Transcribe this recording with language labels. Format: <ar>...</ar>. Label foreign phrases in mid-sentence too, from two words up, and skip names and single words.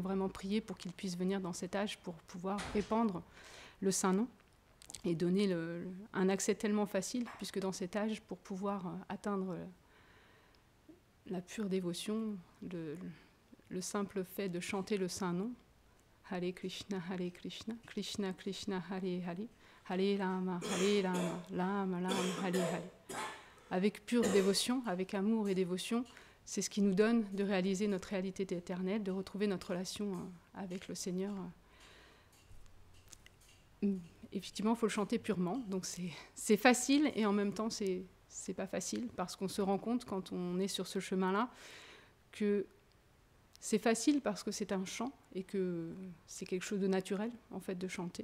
<fr>vraiment prié pour qu'il puisse venir dans cet âge pour pouvoir répandre le saint nom et donner un accès tellement facile, puisque dans cet âge, pour pouvoir atteindre la pure dévotion, le simple fait de chanter le saint nom,</fr> <sa>हरे कृष्ण कृष्ण कृष्ण हरे हरे हरे राम राम राम हरे हरे.</sa> <fr>Avec pure dévotion, avec amour et dévotion, c'est ce qui nous donne de réaliser notre réalité éternelle, de retrouver notre relation avec le Seigneur. Effectivement, il faut le chanter purement, donc c'est facile et en même temps c'est pas facile, parce qu'on se rend compte quand on est sur ce chemin-là que c'est facile parce que c'est un chant et que c'est quelque chose de naturel en fait de chanter.</fr>